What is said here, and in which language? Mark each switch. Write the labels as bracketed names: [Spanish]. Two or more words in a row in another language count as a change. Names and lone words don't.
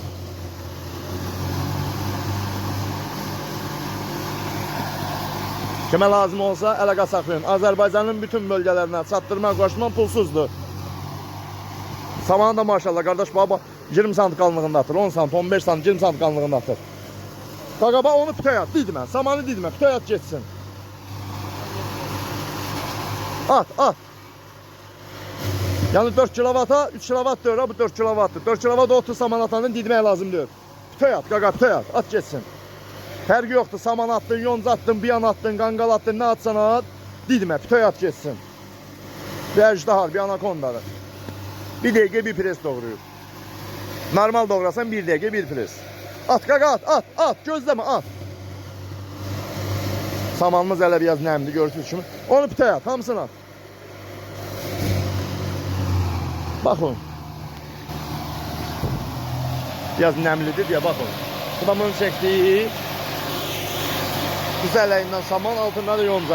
[Azerbaijani] Kimə lazım olsa əlaqə saxlayın. Azərbaycanın bütün bölgələrinə çatdırma, qoşma pulsuzdur. Samanı da maşallah qardaş baba 20 sant qalınlığında atır, 10 sant, 15 sant, 20 sant qalınlığında atır. Qaqaba onu pütəy at, didmə, samanı didmə, pütəy at geçsin. At, at. Yani 4 kilovata 3 kilovat diyor, bu 4 kilovatdır. 4 kilovat 30 saman atanın didməyə lazım diyor. Pütəy at, qaqa, pütəy at, at geçsin. Fərqi yoxdur, saman attın, yonca attın, biyan attın, qanqal attın, nə atsan at, didmə, pütəy at geçsin. Bir əjdahar, bir anakondadır. 1 dəqiqə bir pres doğruyur. Normal doğrasan 1 dəqiqə bir pres. At, qaqa, at, at, at, gözləmə, at. Samanımız hələ biraz nəmli, görürsünüz kimi. Onu pütəy at, hamısını at. Baxın. Biraz nəmlidir deyə baxın. Bu da bunun çəkdiyi güzel əyindən saman, altında da yonca.